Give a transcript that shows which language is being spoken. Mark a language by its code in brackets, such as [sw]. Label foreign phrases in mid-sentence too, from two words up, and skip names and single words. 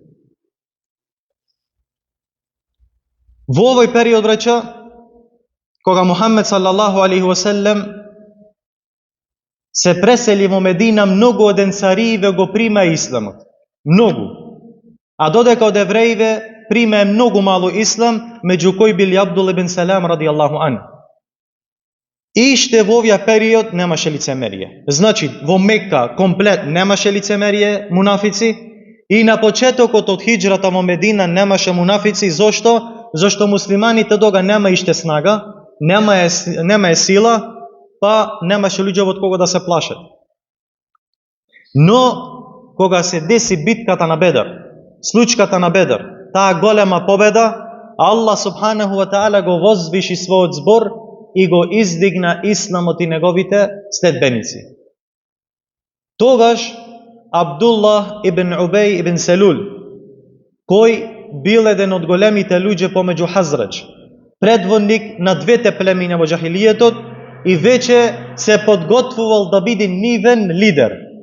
[mk] Во овој период, браќа, кога Мухамед [ar] صلى الله عليه وسلم [mk] се пресели во Медина, многу од ансарииве го прима исламот. Многу. А додека од евреиве приме многу мало ислам, меѓу кои били Абдул ибн Салам [ar] رضي الله عن. [mk] И ште во овој период немаше лицемерие. Значи, во Мекка комплет немаше лицемерие, мунафици, и на почетокот од хиџрата во Медина немаше мунафици. Зошто? Зошто муслиманите тога нема иште снага, нема сила, па немаше луѓе од кого да се плашат. Но, кога се деси битката на Бедр, случката на Бедр, таа голема победа, [ar] الله سبحانه وتعالى [mk] го возвиши својот збор и го издигна исламот и неговите следбеници. Тогаш Абдуллах ибн Убей ибн Селул, кој бил еден од големите луѓе помеѓу Хазрач, предводник на двете племиња во џахилијетот, и веќе се подготвувал да биде нивен лидер.